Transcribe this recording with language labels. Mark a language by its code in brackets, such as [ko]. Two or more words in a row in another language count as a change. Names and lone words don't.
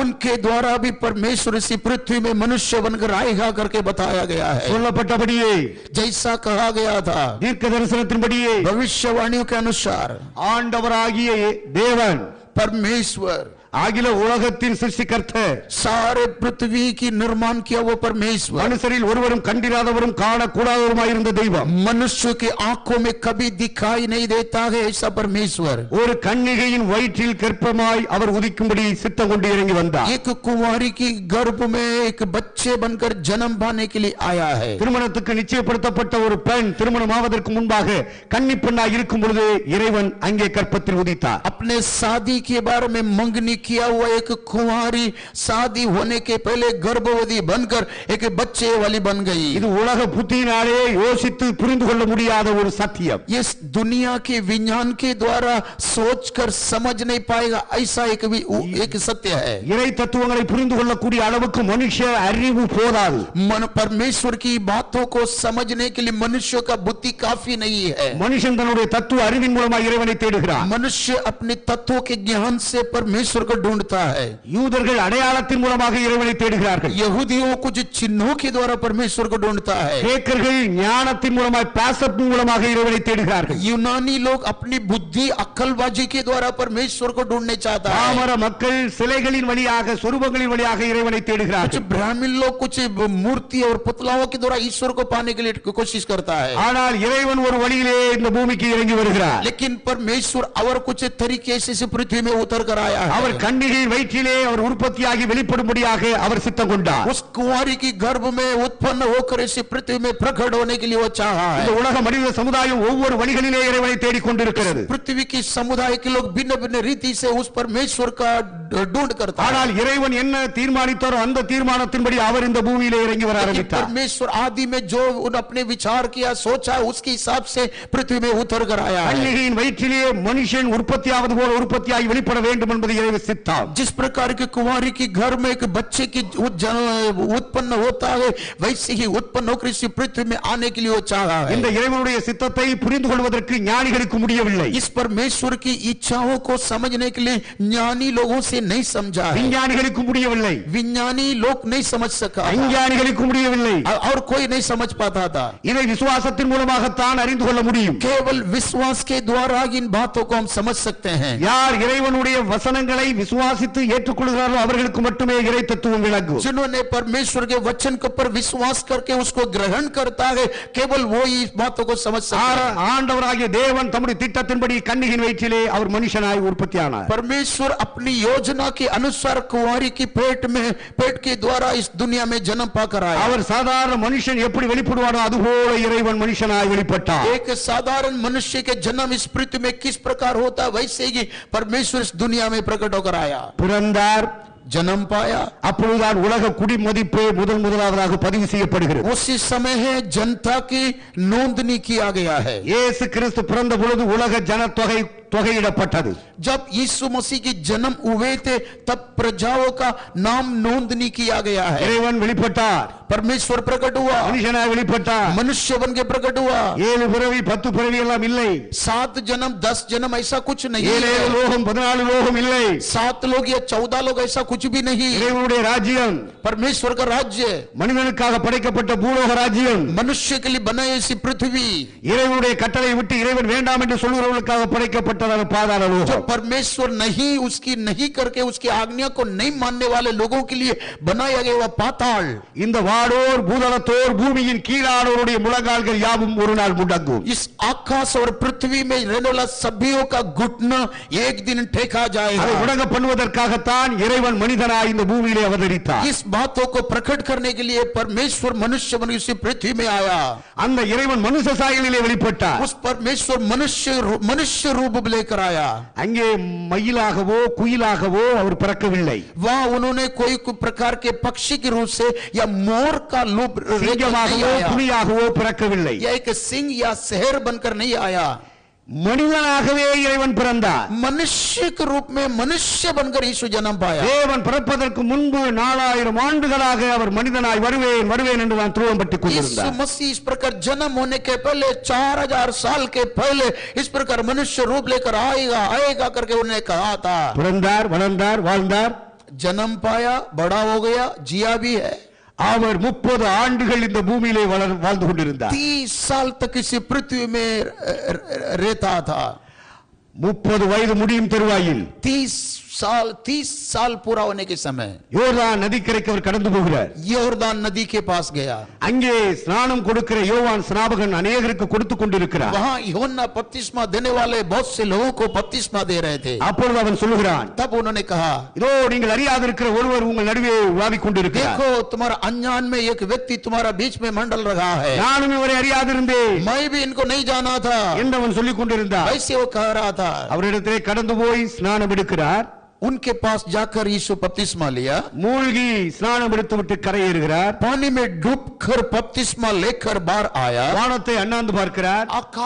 [hi] उनके द्वारा भी परमेश्वर इसी पृथ्वी में मनुष्य बनकर आएगा करके बताया गया है। [ta] சொல்லப்பட்டபடியே [hi] जैसा कहा गया था [ta] தீர்க்கதரிசனத்தின்படியே [hi] भविष्यवाणियों के अनुसार [ta] ஆண்டவராகிய தேவன் [hi] परमेश्वर [ta] அகில உலகத்தின் சிருஷ்டிகர்த்தர் [hi] सारे पृथ्वी की निर्माण किया वो परमेश्वर [ta] மனுஷரில் ஒருவரும் கண்டிராதவரும் காணக்கூடாதவருமாய் இருந்த தெய்வம் [hi] मनुष्य की आंखों में कभी दिखाई नहीं देता है ऐसा परमेश्वर [ta] ஒரு கன்னிகையின் வயிற்றில் கர்ப்பமாய் அவர் உதிக்கும்படி சித்தம் கொண்டு இறங்கி வந்தார். [hi] एक कुंवारी की गर्भ में एक बच्चे बनकर जन्म पाने के लिए आया है। [ta] திருமணத்துக்கு நிச்சயப்படுத்தப்பட்ட ஒரு பெண் திருமணம் ஆவதற்கு முன்பாக கன்னி பெண்ணாய் இருக்கும் பொழுது இறைவன் அங்கே கர்ப்பத்தில் உதித்தார். [hi] अपने शादी के बारे में मंगनी किया हुआ एक कुंवारी शादी होने के पहले गर्भवती बनकर एक बच्चे वाली बन गई। [ta] இது उलग புத்தியினாலே யோசித்து புரிந்து கொள்ள முடியாத ஒரு சத்தியம். [hi] ये दुनिया के विज्ञान के द्वारा सोचकर समझ नहीं पाएगा ऐसा एक सत्य है। [ta] இறை தத்துவங்களை புரிந்து கொள்ளக்கூடிய அளவுக்கு மனுஷ அறிவு போதாது. [hi] परमेश्वर की बातों को समझने के लिए मनुष्य का बुद्धि काफी नहीं है। [ta] மனுஷன் தன்னுடைய தத்துவ அறிவின் மூலமாக இறைவனை தேடுகிறான். [hi] मनुष्य अपने तत्वों के ज्ञान से परमेश्वर को ढूंढता है। [ta] யூதர்கள் அடையாளத்தின் மூலமாக இறைவனை தேடுகிறார்கள். [hi] यहूदियों कुछ चिन्हों के द्वारा परमेश्वर को ढूंढता है। [ta] கிரேக்கர்கள் ஞானத்தின் மூலமாக பாசத்தின் மூலமாக இறைவனை தேடுகிறார்கள். [hi] यूनानी लोग अपनी बुद्धि अक्लबाजी के द्वारा परमेश्वर को ढूंढने चाहता है। [ta] பாமர மக்கள் சிலைகளின் வழியாக சொரூபங்களின் வழியாக இறைவனை தேடுகிறார்கள். [hi] कुछ ब्राह्मण लोग कुछ मूर्ति और पुतलाओं के द्वारा ईश्वर को पाने के लिए कोशिश करता है। [ta] ஆனால் இறைவன் ஒரு வழியிலே இந்த பூமிக்கு இறங்கி வருகிறார். [hi] लेकिन परमेश्वर और कुछ तरीके से पृथ्वी में उतर कर आया है। [ta] அவர் கன்னிகையின் வயிற்றிலே அவர் உற்பத்தியாகி வெளிப்படும்படியாக அவர் சித்தம் கொண்டார். [hi] उस कुंवारी की गर्भ में उत्पन्न होकर इस पृथ्वी में प्रकट होने के लिए वो चाहा है। [ta] இந்த உலக மனித சமுதாயம் ஒவ்வொரு வழிகளிலே இறைவனை தேடிக் கொண்டிருக்கிறது. [hi] पृथ्वी की समुदाय के लोग भिन्न भिन्न रीति से उस परमेश्वर का ढूंढ करता है। [ta] ஆனால் இறைவன் என்ன தீர்மானித்தாரோ அந்த தீர்மானத்தின்படி அவர் இந்த பூமியிலே இறங்கி வர ஆரம்பித்தார். [hi] परमेश्वर आदि में जो अपने विचार किया सोचा उसके हिसाब से पृथ्वी में उतर कर आया है। [ta] கன்னிகையின் வயிற்றிலே மனுஷன் உற்பத்தியாவது போல உற்பத்தியாகி வெளிப்பட வேண்டும் என்பது இறைவன் சித்தம். [hi] जिस प्रकार के कुंवारी के घर में एक बच्चे की उत्पन्न होता है वैसे ही उत्पन्न होकर इस पृथ्वी में आने के लिए वो चाहा है। [ta] இந்த இறைவனுடைய சித்தத்தை புரிந்து கொள்வதற்கு ஞானிகளுக்கு முடியவில்லை. [hi] इस परमेश्वर की इच्छाओं को समझने के लिए ज्ञानी लोगों से नहीं समझा है। [ta] விஞ்ஞானிகளுக்கு முடியவில்லை. [hi] विज्ञानी लोग नहीं समझ सका। [ta] விஞ்ஞானிகளுக்கு முடியவில்லை. [hi] और कोई नहीं समझ पाता था। [ta] இதை விசுவாசத்தின் மூலமாகத்தான் அறிந்து கொள்ள முடியும். [hi] केवल विश्वास के द्वारा इन बातों को हम समझ सकते हैं। [ta] யார் இறைவனுடைய வசனங்களை விசுவாசித்து ஏற்றுக்கொள்கிறார்களோ அவர்களுக்கு மட்டுமே இறை தத்துவம் விளங்கும். [hi] जिन्होंने परमेश्वर के वचन के ऊपर विश्वास करके उसको ग्रहण करता है केवल वो ही इस बातों को समझ सकता है। [ta] ஆண்டவராகிய தேவன் தம்முடைய திட்டத்தின்படி கன்னிகையின் வயிற்றிலே அவர் மனுஷனாய் உற்பத்தியானார். [hi] परमेश्वर अपनी योजना के अनुसार कुंवारी की पेट के द्वारा इस दुनिया में जन्म पाकर आया। [ta] அவர் சாதாரண மனுஷன் எப்படி வெளிப்படுவானோ அதுபோல இறைவன் மனுஷனாய் வெளிப்பட்டார். [hi] एक साधारण मनुष्य के जन्म इस पृथ्वी में किस प्रकार होता है वैसे ही परमेश्वर इस दुनिया में प्रकट होकर आया। [ta] பிறந்தார், [hi] जन्म पाया, [ta] அப்பொழுதுதான் உலக குடிமதிப்பு முதலாவதாக பதிவு செய்யப்படுகிறது. [hi] उसी समय है जनता की नोंदनी किया गया है। [ta] இயேசு கிறிஸ்து பிறந்த பொழுது உலக ஜனத்தொகை தொகையிடப்பட்டது. [hi] जब यीशु मसीह की जन्म हुए थे तब प्रजाओं का नाम नोंदनी किया गया है। [ta] இறைவன் வெளிப்பட்டார், [hi] परमेश्वर प्रकट हुआ, [ta] மனுஷனாய் வெளிப்பட்டார். [hi] मनुष्य बन के प्रकट हुआ। [ta] 7 பிறவி 10 பிறவி எல்லாம் இல்லை. [hi] 7 जन्म 10 जन्म ऐसा कुछ नहीं 7 है। [ta] லோகம் 14 லோகம் இல்லை. [hi] 7 लोग या 14 लोग ऐसा कुछ भी नहीं। [ta] இறைவனுடைய ராஜ்யம், [hi] परमेश्वर का राज्य [ta] மனிதனுக்காக படைக்கப்பட்ட பூலோக ராஜ்யம், [hi] मनुष्य के लिए बनाई ऐसी पृथ्वी, [ta] இறைவனுடைய கட்டளை விட்டு இறைவன் வேண்டாம் என்று சொல்கிறவர்களுக்காக படைக்கப்பட்டதான பாதாள [hi] जो [ta] லோகம். [hi] परमेश्वर नहीं उसकी नहीं करके उसकी आज्ञा को नहीं मानने वाले लोगों के लिए बनाया गया वह पाताल। [ta] இந்த வாடோர் பூதலத்தோர் பூமியின் கீழானோருடைய முழங்கால்கள் யாவும் ஒரு நாள் முடங்கும். [hi] इस आकाश और पृथ्वी में रहने वाला सभ्यों का घुटना एक दिन ठेका [ta] அதை [hi] जाएगा। [ta] முடங்க பண்ணுவதற்காகத்தான் இறைவன் மனிதனாய் இந்த பூமியிலே அவதரித்தார். [hi] इस बातों को प्रकट करने के लिए परमेश्वर मनुष्य बन इस पृथ्वी में आया। [ta] அந்த இறைவன் மனுஷ சாயலிலே வெளிப்பட்டார். [hi] उस परमेश्वर मनुष्य रूप लेकर आया। [ta] அங்கே மயிலாகவோ குயிலாகவோ அவர் பிறக்கவில்லை. [hi] वहाँ उन्होंने कोई प्रकार के पक्षी के रूप से या मोर का रूप [ta] சிங்கமாகவோ புலியாகவோ பிறக்கவில்லை. [hi] या एक सिंह या शहर बनकर नहीं आया। [ta] மனிதனாகவே இறைவன் பிறந்தார். [hi] मनुष्य के रूप में मनुष्य बनकर यीशु जन्म पाया. [ta] தேவன் பிறப்பதற்கு முன்பு 4000 ஆண்டுகளாக அவர் மனிதனாய் வருவேன் வருவேன் என்று தான் துருவம் பட்டுக் [hi] यीशु [ta] கொண்டிருந்தார். [hi] मसीह इस प्रकार जन्म होने के पहले 4000 साल के पहले इस प्रकार मनुष्य रूप लेकर आएगा आएगा करके उन्होंने कहा था. [ta] பிறந்தார், வளர்ந்தார், வாழ்ந்தார். [hi] जन्म पाया, बड़ा हो गया, जिया भी है. [ta] அவர் 30 ஆண்டுகள் இந்த பூமியிலே வாழ்ந்து கொண்டிருந்தார். [hi] 30 साल तक इस पृथ्वी में रहता था. [ta] 30 வயது முடியும் தருவாயில் [hi] 30 साल पूरा होने के समय [ta] யோர்தான் நதிக்கரைக்கு அவர் கடந்து போகிறார். [hi] योर्दान नदी के पास गया. [ta] அங்கே ஸ்நானம் கொடுக்கிற யோவான் ஸ்நாபகன் अनेகருக்கு கொடுத்துக் கொண்டிருக்கிறார். [hi] वहां यूहन्ना बपतिस्मा देने वाले बहुत से लोगों को बपतिस्मा दे रहे थे. [ta] அப்பொழுது அவன் சொல்லுகிறான், [hi] तब उन्होंने कहा, [ta] இதோ நீங்கள் அறியாதிருக்கிற ஒருவர் உங்கள் நடுவே வாதிக் கொண்டிருக்கிறார். [hi] देखो तुम्हारा अनजान में एक व्यक्ति तुम्हारा बीच में मंडल रहा है. [ta] நானும் இவரை அறியாதிருந்தேன் [hi] मैं भी इनको नहीं जाना था [ta] என்று அவன் சொல்லிக் கொண்டிருந்தார். [hi] ऐसे वो कह रहा था. [ta] அவரிடத்திலே கடந்து போய் ஸ்நானம் எடுக்கிறார். [hi] उनके पास जाकर यीशु बपतिस्मा लिया. [ta] மூழ்கி ஸ்நானம் எடுத்துவிட்டு கரையேறுகிறார். [hi] पानी में डूबकर बपतिस्मा लेकर बाहर आया. [ta] வானத்தை அண்ணாந்து பார்க்கிறார். [hi] आकाश